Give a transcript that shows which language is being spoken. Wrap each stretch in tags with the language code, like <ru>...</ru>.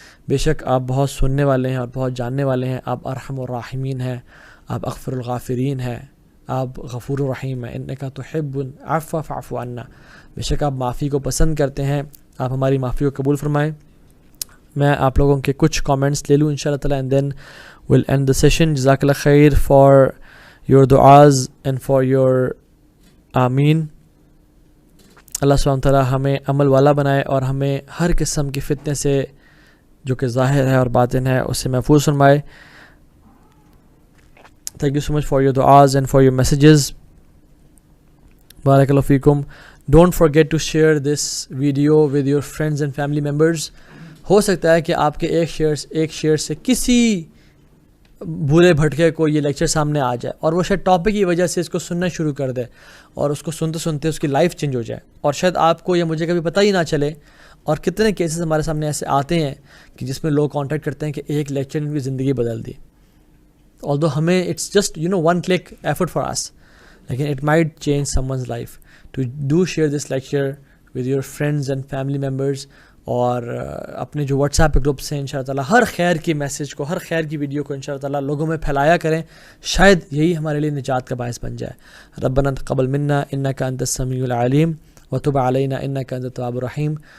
<ur>بے شک آپ بہت سننے والے ہیں اور بہت جاننے والے ہیں. آپ ارحم الراحمین ہیں, آپ اغفر الغافرین ہیں, آپ غفور الرحیم ہیں.</ur> <ar>انک تحب العفو فاعف عنا,</ar> <ur>بے شک آپ معافی کو پسند کرتے ہیں, آپ ہماری معافی کو قبول فرمائیں. میں آپ لوگوں کے کچھ کامنٹس لے لوں انشاءاللہ تعالیٰ,</ur> <en>And then we'll end the session.</en> <ar>جزاک اللہ خیر</ar> <en>for your du'as and for your آمین.</en> <ur>اللہ سبحانہ تعالیٰ ہمیں عمل والا بنائے اور ہمیں ہر قسم کی فتنے سے جو کہ ظاہر ہے اور باطن ہے اس سے محفوظ فرمائے.</ur> <en>Thank you so much for your du'as and for your messages. Barakallahu feekum. Don't forget to share this video with your friends and family members.</en> <ur>ہو سکتا ہے کہ آپ کے ایک شیئر سے کسی بھولے بھٹکے کو یہ لیکچر سامنے آ جائے اور وہ شاید ٹاپک کی وجہ سے اس کو سننا شروع کر دے اور اس کو سنتے سنتے اس کی لائف چینج ہو جائے, اور شاید آپ کو یا مجھے کبھی پتہ ہی نہ چلے. اور کتنے کیسز ہمارے سامنے ایسے آتے ہیں کہ جس میں لوگ کانٹیکٹ کرتے ہیں کہ ایک لیکچر نے ان کی زندگی بدل دی.</ur> <en>although ہمیں it's just one click effort for us, لیکن it might change someone's life. to do share this lecture with your friends and family members,</en> <ur>اور اپنے جو واٹس ایپ گروپس ہیں انشاءاللہ تعالیٰ ہر خیر کی میسیج کو, ہر خیر کی ویڈیو کو انشاءاللہ تعالیٰ لوگوں میں پھیلایا کریں. شاید یہی ہمارے لیے نجات کا باعث بن جائے.</ur> <ar>ربنا تقبل منا انک انت السمیع العلیم وتب علینا انک انت التواب الرحیم.</ar>